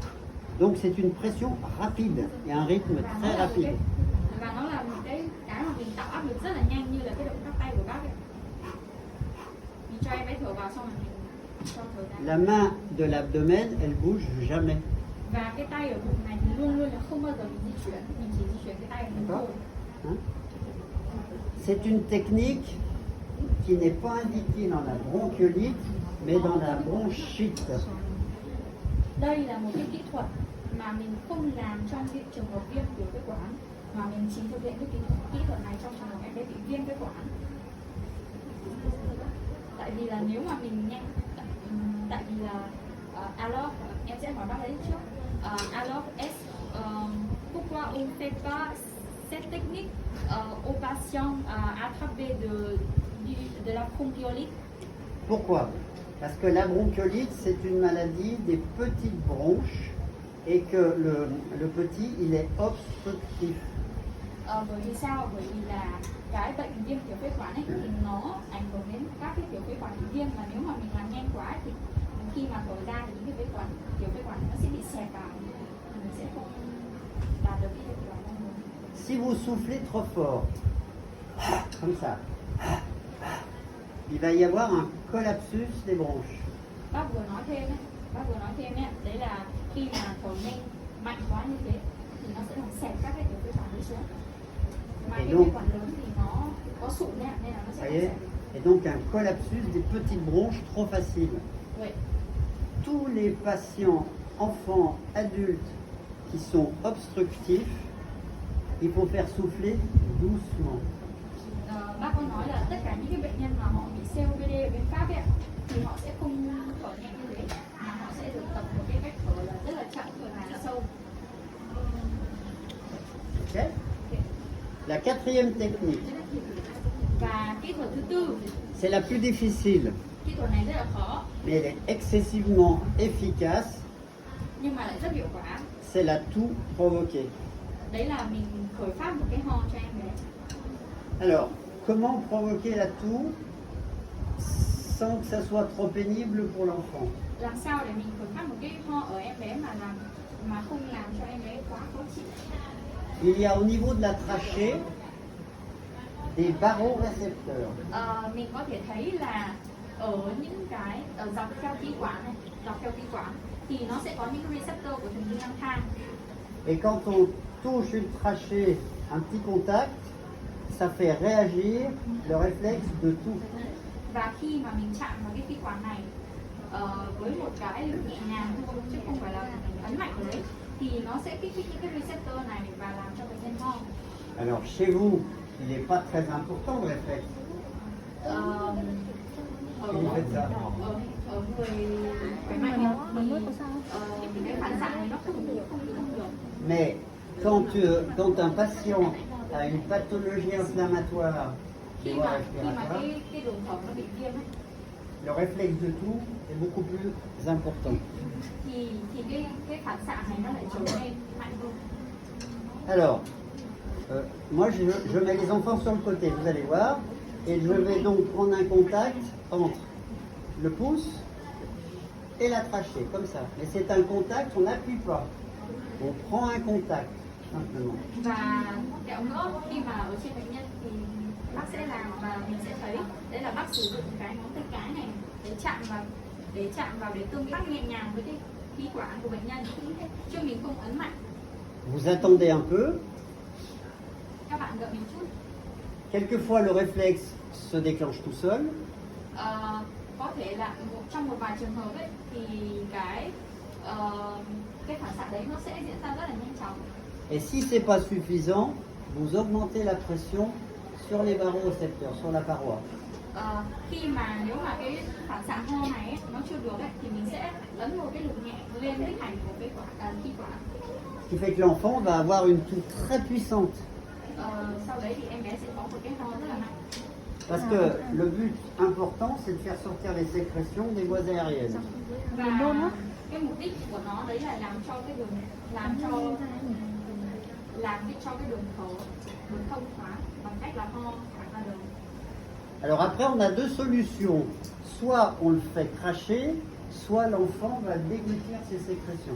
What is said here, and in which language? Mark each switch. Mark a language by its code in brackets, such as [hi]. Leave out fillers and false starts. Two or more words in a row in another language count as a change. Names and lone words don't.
[fr] Donc c'est une pression rapide et un rythme très rapide. [vi] Và nó là một cái mà mình tạo áp lực rất là nhanh như là cái động tác tay của bác ấy. Mình cho em bé thở vào xong rồi mình cho thở ra. [fr] La main de l'abdomen, elle bouge jamais. [vi] Và cái tay ở bụng này thì luôn luôn là không bao giờ mình di chuyển, mình chỉ di chuyển cái tay của mình thôi. [fr] C'est une technique qui n'est pas indiquée dans la bronchiolite, mais dans la bronchite. [vi] Đây là một cái kỹ thuật mà mình không làm trong cái trường hợp viêm tiểu phế quản, mà mình chỉ thực hiện cái kỹ thuật này trong trường hợp em bé bị viêm phế quản. Tại vì là nếu mà mình nhanh, tại vì là Alok, em sẽ hỏi bác ấy trước, Alok S, [fr] Pourquoi on ne fait pas cette technique aux patients à travers de la bronchiolite. Pourquoi? Parce que la bronchiolite, c'est une maladie des petites bronches et que le petit, il est obstructif. [vi] Bởi vì sao? Bởi vì là cái bệnh viêm tiểu phế quản ấy thì nó ảnh hưởng đến các cái tiểu phế quản bị viêm, và nếu mà mình làm nhanh quá thì khi mà thổi ra thì những cái phế quản, tiểu phế quản nó sẽ bị xẹp vào, mình sẽ không đạt được cái hiệu quả mong muốn. [fr] Si vous soufflez trop fort, comme ça, il va y avoir un collapsus des bronches. [vi] Bác vừa nói thêm ấy, đấy là khi mà thổi nhanh mạnh quá như thế thì nó sẽ làm xẹp các cái tiểu phế quản đi xuống. Mà cái phế quản lớn thì nó có sụn nên là nó sẽ [fr] Vous voyez? Et donc un collapsus des petites bronches trop facile. [vi] Vậy. [fr] Tous les patients, enfants, adultes qui sont obstructifs, il faut faire souffler doucement. [vi] Bác có nói là tất cả những cái bệnh nhân mà họ bị COPD bên Pháp ấy, thì họ sẽ không thở nhanh như thế, mà họ sẽ được tập một cái cách thở là rất là chậm và sâu. Okay? [fr] La quatrième technique, [vi] Và kỹ thuật thứ tư, [fr] c'est la plus difficile, [vi] kỹ thuật này rất là khó [fr] mais elle est excessivement efficace, [vi] nhưng mà lại rất hiệu quả. [fr] c'est la toux provoquée. [vi] Đấy là mình khởi phát một cái ho cho em bé. [fr] Alors, comment provoquer la toux sans que ça soit trop pénible pour l'enfant? [vi] Làm sao để mình khởi phát một cái ho ở em bé mà không làm cho em bé quá khó chịu? [fr] Il y a au niveau de la trachée des barorécepteurs. [vi] Mình có thể thấy là ở những cái dọc theo khí quản thì nó sẽ có những cái receptor của thần kinh âm thang. [fr] Et quand on touche une trachée, un petit contact, ça fait réagir le réflexe de toux. [vi] Và khi mà mình chạm vào cái khí quản này với một cái lực nhẹ nhàng thôi chứ không phải là mình ấn mạnh vào đấy, thì nó sẽ kích thích những cái receptor này và làm cho bệnh nhân ho. [fr] Alors chez vous, il n'est pas très important le réflexe. [vi] Ở [fr] Vous faites ça. [vi] ở người khỏe mạnh thì cái phản xạ này nó không được. [fr] Mais quand un patient a une pathologie inflammatoire des [vi] Khi [fr] voies [vi] mà [fr] respiratoires, [vi] cái đường thở nó bị viêm ấy, [fr] le réflexe de toux est beaucoup plus important. [vi] thì cái phản xạ này nó lại trở nên mạnh hơn. [fr] Alors, moi je mets les enfants sur le côté, vous allez voir, et je vais donc prendre un contact entre le pouce et la trachée, comme ça. Mais c'est un contact, on n'appuie pas. On prend un contact, simplement. [vi] Và kẹo nữa khi mà ở trên bệnh nhân thì bác sẽ làm và mình sẽ thấy đấy là bác sử dụng cái ngón tay cái này để chạm vào để tương tác nhẹ nhàng với cái khí quản của bệnh nhân chứ mình không ấn mạnh. [fr] Vous attendez un peu. [vi] Các bạn đợi mình chút. [fr] Quelquefois le réflexe se déclenche tout seul. [vi] Có thể là trong một vài trường hợp ấy thì cái phản xạ đấy nó sẽ diễn ra rất là nhanh chóng. [fr] Et si c'est pas suffisant, vous augmentez la pression sur les barorécepteurs, sur la paroi. [vi] Khi mà nếu mà cái phản xạ ho này ấy, nó chưa được ấy, thì mình sẽ ấn một cái lực nhẹ lên cái thành của cái khí quản. [fr] Ce qui fait que l'enfant va avoir une toux très puissante. [vi] Sau đấy thì em bé sẽ có một cái ho rất là mạnh. [fr] Parce que le but important, c'est de faire sortir les sécrétions des voies aériennes. [vi] Và cái mục đích của nó đấy là làm cho cái đường thở được thông thoáng bằng cách là ho thẳng ra đường. [fr] Alors après, on a deux solutions. Soit on le fait cracher, soit l'enfant va déglutir ses sécrétions.